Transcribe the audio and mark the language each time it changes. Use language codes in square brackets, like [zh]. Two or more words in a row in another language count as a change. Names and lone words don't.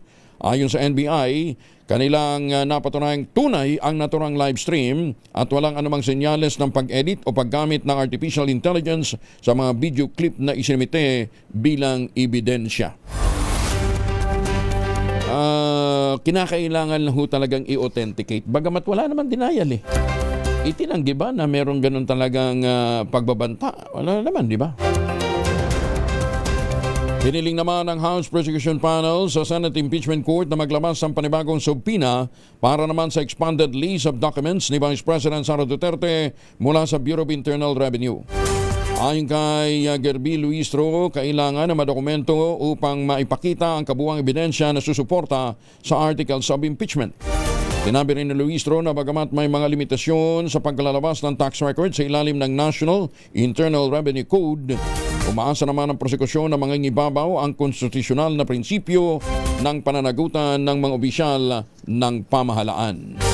[tl] Ayon sa NBI, kanilang napatunayang tunay ang naturang live stream at walang anumang senyales ng pag-edit o paggamit ng [en] artificial intelligence [tl] sa mga [en] video clip [tl] na isinimite bilang ebidensya. Kinakailangan lang ho talagang i-authenticate. Bagamat wala naman denial eh. Itinanggi ba na meron ganun talagang pagbabanta? Wala naman, di ba? Piniling naman ng House Prosecution Panel sa Senate Impeachment Court na maglabas ng panibagong subpina para naman sa [en] expanded list of documents [tl] ni Vice President Sara Duterte mula sa Bureau of Internal Revenue. Ayon kay Gerby Luistro, kailangan ng madokumento upang maipakita ang kabuuang ebidensya na susuporta sa [en] articles of impeachment. [tl] Sinabi rin ni Luistro na bagamat may mga limitasyon sa paglalabas ng [en] tax record [tl] sa ilalim ng National Internal Revenue Code, umaasa naman ang prosekusyon na mangingibabaw ang konstitusyonal na prinsipyo ng pananagutan ng mga opisyal ng pamahalaan.